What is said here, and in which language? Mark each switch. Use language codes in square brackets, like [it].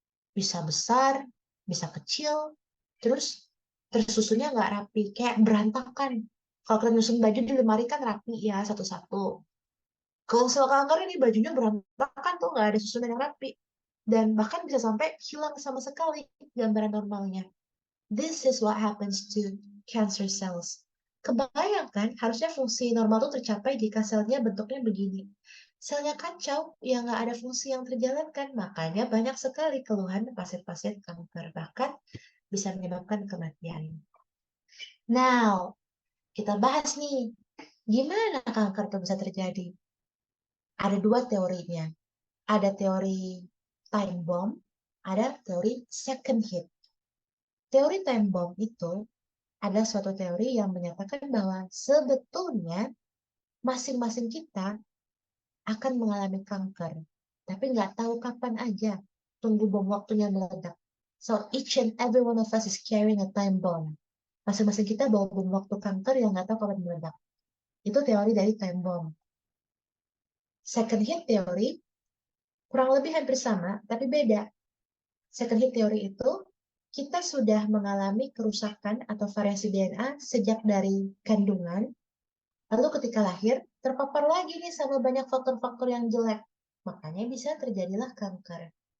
[id] Bisa besar, bisa kecil, terus tersusunnya nggak rapi, kayak berantakan. Kalau kita nyusun baju di lemari kan rapi ya, satu-satu. Kalau sel kanker ini bajunya berantakan tuh, nggak ada susunan yang rapi. Dan bahkan bisa sampai hilang sama sekali gambaran normalnya. [en] This is what happens to cancer cells. [id] Kebayangkan harusnya fungsi normal itu tercapai jika selnya bentuknya begini. Selnya kacau, ya nggak ada fungsi yang terjalankan. Makanya banyak sekali keluhan pasien-pasien kanker. Bahkan bisa menyebabkan kematian. Now, kita bahas nih, gimana kanker itu bisa terjadi? Ada 2 teorinya. Ada teori time bomb, ada teori second hit. Teori time bomb itu ada suatu teori yang menyatakan bahwa sebetulnya masing-masing kita akan mengalami kanker, tapi nggak tahu kapan aja. Tunggu bom waktunya meledak. [en] So each and every one of us is carrying a time bomb. [id] Masing-masing kita bawa bom waktu kanker yang nggak tahu kapan meledak. Itu teori dari time bomb. Second hit teori kurang lebih hampir sama, tapi beda. Second hit teori itu kita sudah mengalami kerusakan atau variasi DNA sejak dari kandungan, lalu ketika lahir terpapar lagi nih sama banyak faktor-faktor yang jelek, makanya bisa terjadilah kanker.